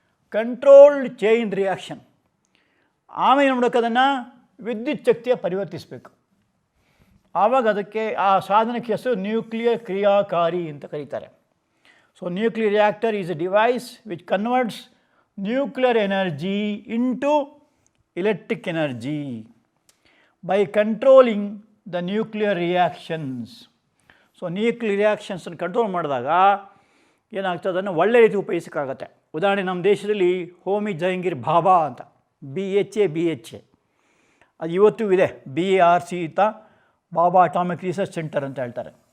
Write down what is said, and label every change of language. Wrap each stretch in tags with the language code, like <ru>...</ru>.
<en>Controlled chain reaction.</en> <kn>ಆಮೇಲೆ ನೋಡೋಕೆ ಅದನ್ನು ವಿದ್ಯುತ್ ಶಕ್ತಿಯ ಪರಿವರ್ತಿಸಬೇಕು. ಆವಾಗ ಅದಕ್ಕೆ ಆ ಸಾಧನಕ್ಕೆ ಹೆಸರು ನ್ಯೂಕ್ಲಿಯರ್ ಕ್ರಿಯಾಕಾರಿ ಅಂತ ಕರೀತಾರೆ.</kn> <en>So nuclear reactor is a device which converts nuclear energy into electric energy by controlling the nuclear reactions.</en> <kn>So nuclear ರಿಯಾಕ್ಷನ್ಸನ್ನು control ಮಾಡಿದಾಗ ಏನಾಗ್ತದೆ ಅದನ್ನು ಒಳ್ಳೆ ರೀತಿ ಉಪಯೋಗಿಸೋಕ್ಕಾಗತ್ತೆ. ಉದಾಹರಣೆ ನಮ್ಮ ದೇಶದಲ್ಲಿ ಹೋಮಿ ಜಹಂಗೀರ್ ಭಾಭಾ ಅಂತ BHA ಅದು ಇವತ್ತೂ ಇದೆ. BARC ಅಂತ ಬಾಬಾ ಅಟಾಮಿಕ್ ರಿಸರ್ಚ್ ಸೆಂಟರ್ ಅಂತ ಹೇಳ್ತಾರೆ.</kn>